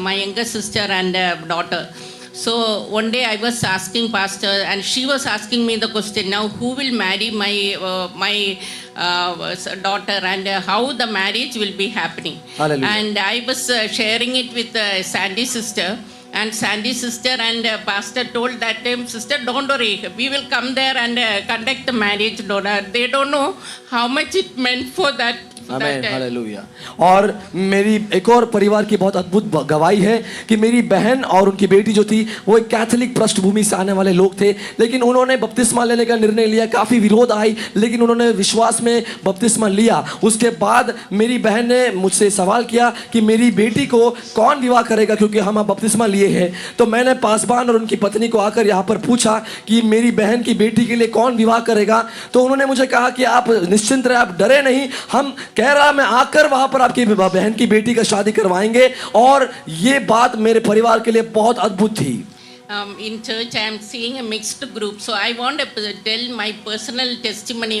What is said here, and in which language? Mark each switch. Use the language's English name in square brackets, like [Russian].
[English] My younger sister and daughter. So one day I was asking pastor, and she was asking me the question, now who will marry my daughter, and how the marriage will be happening. Hallelujah. And I was sharing it with Sandy's sister, and Sandy's sister and pastor told that time, sister, don't worry, we will come there and conduct the marriage. They don't know how much it meant for that. [Hindi] Amen, hallelujah. और मेरी एक और परिवार की बहुत अद्भुत गवाही है कि मेरी बहन और उनकी बेटी जो थी वो एक कैथोलिक पृष्ठभूमि से आने वाले लोग थे, लेकिन उन्होंने बपतिस्मा लेने का निर्णय लिया। काफ़ी विरोध आई, लेकिन उन्होंने विश्वास में बपतिस्मा लिया। उसके बाद मेरी बहन ने मुझसे सवाल किया कि मेरी बेटी को कौन विवाह करेगा, क्योंकि हम बपतिस्मा लिए हैं। तो मैंने पासबान और उनकी पत्नी को आकर यहाँ पर पूछा कि मेरी बहन की बेटी के लिए कौन विवाह करेगा। तो उन्होंने मुझे कहा कि आप निश्चिंत रहे, आप डरे नहीं, हम केरला में आकर वहां पर आपकी बहन की बेटी का शादी करवाएंगे। और ये बात मेरे परिवार के लिए बहुत अद्भुत थी। [English] In church, I am seeing a mixed group. So I want to tell my personal testimony.